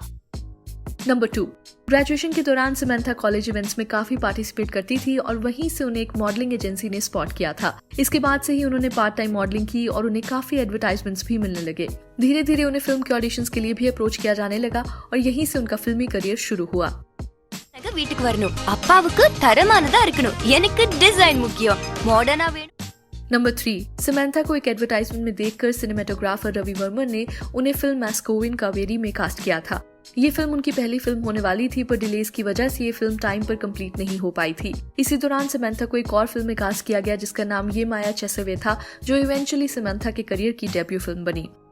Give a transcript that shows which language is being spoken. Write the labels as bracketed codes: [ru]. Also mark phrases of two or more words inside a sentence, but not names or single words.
[hi] नंबर 2, ग्रेजुएशन के दौरान समंथा [en] college events [hi] में काफी पार्टिसिपेट करती थी और वहीं से उन्हें एक [en] modeling agency [hi] ने स्पॉट किया था। इसके बाद से ही उन्होंने [en] part time modeling [hi] की और उन्हें काफी एडवर्टाइजमेंट्स भी मिलने लगे। धीरे धीरे उन्हें फिल्म के ऑडिशंस के लिए भी अप्रोच किया जाने लगा और यहीं से उनका फिल्मी करियर शुरू हुआ। [ta] வீட்டுக்கு வரணும், அப்பாவுக்கு தரமானதா இருக்கணும், எனக்கு டிசைன் முக்கியம், மாடர்னா வேணும்। [hi] नंबर 3, समंथा को एक एडवर्टाइजमेंट में देखकर सिनेमेटोग्राफर रवि वर्मन ने उन्हें फिल्म मैस्कोविन कावेरी में कास्ट किया था। ये फिल्म उनकी पहली फिल्म होने वाली थी, पर डिलेज की वजह से ये फिल्म टाइम पर कंप्लीट नहीं हो पाई थी। इसी दौरान समंथा को एक और फिल्म में कास्ट किया गया जिसका नाम ये माया चेसेवे था, जो इवेंचुअली समंथा के करियर की [en] debut film [hi] बनी।